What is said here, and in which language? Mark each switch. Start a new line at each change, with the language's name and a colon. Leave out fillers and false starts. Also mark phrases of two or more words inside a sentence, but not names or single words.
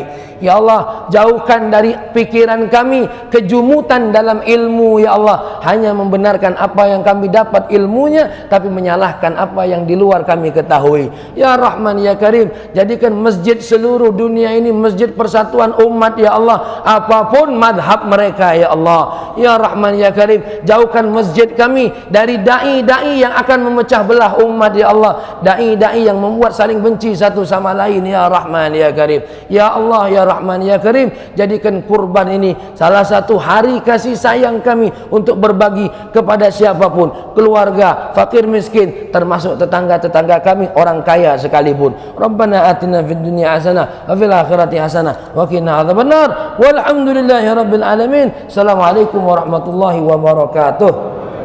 Arabic: يا الله,
Indonesian: jauhkan dari pikiran kami kejumutan dalam ilmu,
Arabic: يا الله,
Indonesian: hanya membenarkan apa yang kami dapat ilmunya, tapi menyalahkan apa yang di luar kami ketahui.
Arabic: يا رحمن، يا كريم,
Indonesian: jadikan masjid seluruh dunia ini masjid persatuan umat,
Arabic: يا الله,
Indonesian: apapun madhab mereka,
Arabic: يا الله. يا رحمن، يا كريم,
Indonesian: jauhkan masjid kami dari dai-dai yang akan memecah belah umat
Arabic: يا الله,
Indonesian: dai-dai yang membuat saling benci satu sama lain
Arabic: يا رحمن يا كريم. يا الله يا رحمن يا كريم,
Indonesian: jadikan kurban ini salah satu hari kasih sayang kami untuk berbagi kepada siapapun, keluarga, fakir miskin, termasuk tetangga-tetangga kami, orang kaya sekalipun.
Arabic: ربنا آتنا في الدنيا حسنة وفي الآخرة حسنة وقنا عذاب النار. والحمد لله رب العالمين. السلام عليكم ورحمة الله وبركاته.